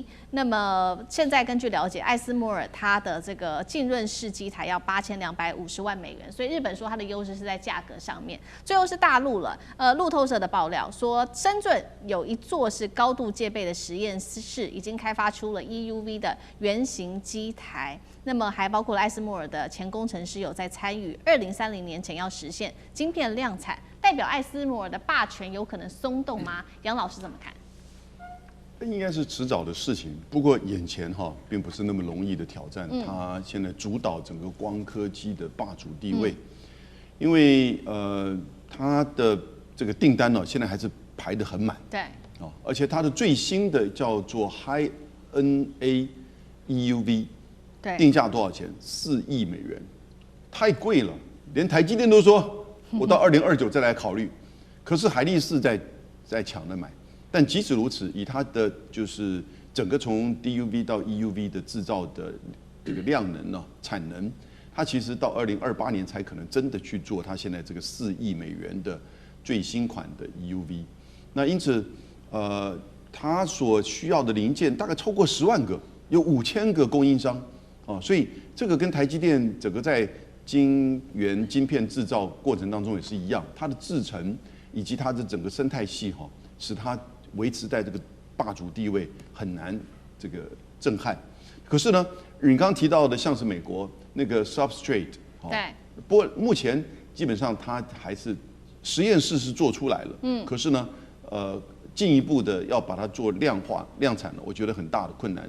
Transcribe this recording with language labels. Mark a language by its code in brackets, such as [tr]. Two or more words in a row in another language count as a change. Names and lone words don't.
[zh] 那麼現在根據了解，艾斯摩爾它的這個浸潤式機台要8250萬美元，所以日本說它的優勢是在價格上面。最後是大陸了，路透社的爆料說，深圳有一座是高度戒備的實驗室，已經開發出了 EUV 的原型機台。那麼還包括了艾斯摩爾的前工程師有在參與，2030年前要實現晶片量產，代表艾斯摩爾的霸權有可能鬆動嗎？楊老師怎麼看？應該是遲早的事情，不過眼前並不是那麼容易的挑戰。他現在主導整個光刻機的霸主地位，因為他的這個訂單現在還是排得很滿。對。而且它的最新的叫做 [en] High NA EUV， [zh] 定價多少錢？4億美元，太貴了，連台積電都說我到2029再來考慮。可是海力士在搶着買。但即使如此，以它的就是整個從 DUV 到 EUV 的製造的這個量能呢、產能，它其實到2028年才可能真的去做它現在這個4億美元的最新款的 EUV。那因此，它所需要的零件大概超過10 萬個，有5000個供應商啊，所以這個跟台積電整個在晶圓晶片製造過程當中也是一樣，它的製程以及它的整個生態系使它維持在這個霸主地位很難這個震撼。可是呢，你剛剛提到的像是美國那個 substrate，對，不過目前基本上它還是實驗室是做出來了，可是呢， 進一步的要把它做量化量產了，我覺得很大的困難。